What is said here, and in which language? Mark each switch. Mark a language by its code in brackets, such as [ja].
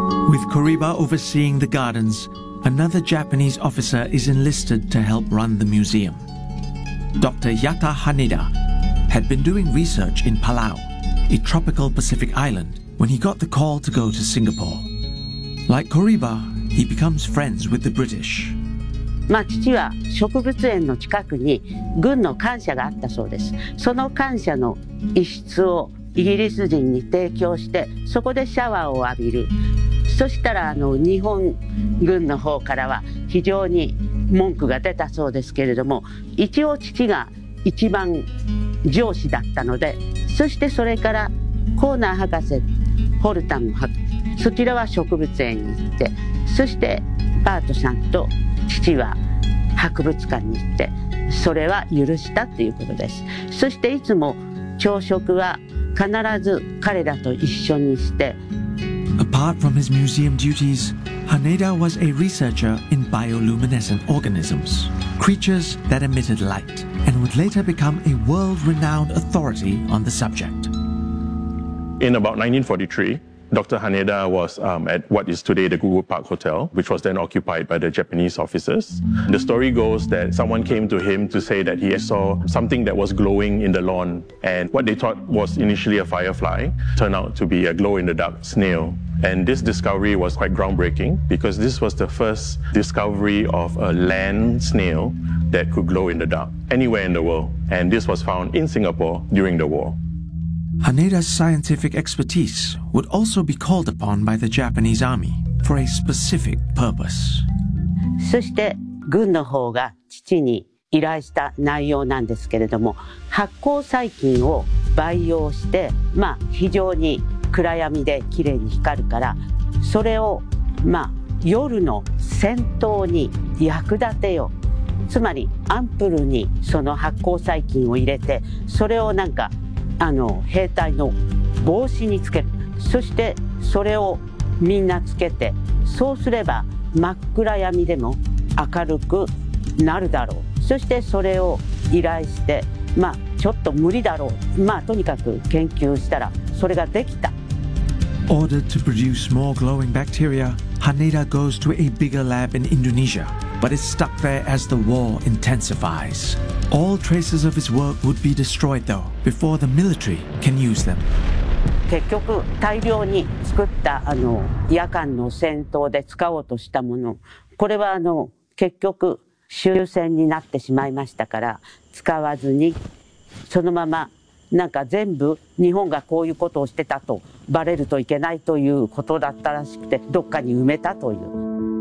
[en] With Kuriba overseeing the gardens, another Japanese officer is enlisted to help run the museum. Dr. Yata Haneda had been doing research in Palau, a tropical Pacific island, when he got the call to go to Singapore. Like Kuriba, he becomes friends with the British. [ja] まあ、父は植物園の近くに軍の官舎があったそうです。その官舎の一室をイギリス人に提供して、そこでシャワーを浴びる。そしたら日本軍の方からは非常に文句が出たそうですけれども、一応父が一番上司だったので、そしてそれからコーナー博士、ホルタンそちらは植物園に行って、そしてバートさんと父は博物館に行って、それは許したということです。そしていつも朝食は必ず彼らと一緒にして。 [en] Apart from his museum duties, Haneda was a researcher in bioluminescent organisms, creatures that emitted light, and would later become a world-renowned authority on the subject. In about 1943, Dr. Haneda was at what is today the Goodwood Park Hotel, which was then occupied by the Japanese officers. The story goes that someone came to him to say that he saw something that was glowing in the lawn, and what they thought was initially a firefly turned out to be a glow-in-the-dark snail. And this discovery was quite groundbreaking because this was the first discovery of a land snail that could glow in the dark anywhere in the world. And this was found in Singapore during the war. Haneda's scientific expertise would also be called upon by the Japanese army for a specific purpose. [ja] そして軍の方が父に依頼した内容なんですけれども、発光細菌を培養して、まあ非常に暗闇で綺麗に光るから、それをまあ夜の戦闘に役立てよ、つまりアンプルにその発光細菌を入れて、それをなんかあの兵隊の帽子につける、そしてそれをみんなつけて、そうすれば真っ暗闇でも明るくなるだろう。そしてそれを依頼して、まあちょっと無理だろう、まあとにかく研究したらそれができた。 [en] Ordered to produce more glowing bacteria, Haneda goes to a bigger lab in Indonesia, but is stuck there as the war intensifies. All traces of his work would be destroyed though, before the military can use them. [ja] 結局大量に作ったあの夜間の戦闘で使おうとしたもの、これはあの結局終戦になってしまいましたから、使わずにそのままなんか全部日本がこういうことをしてたとバレるといけないということだったらしくて、どっかに埋めたという。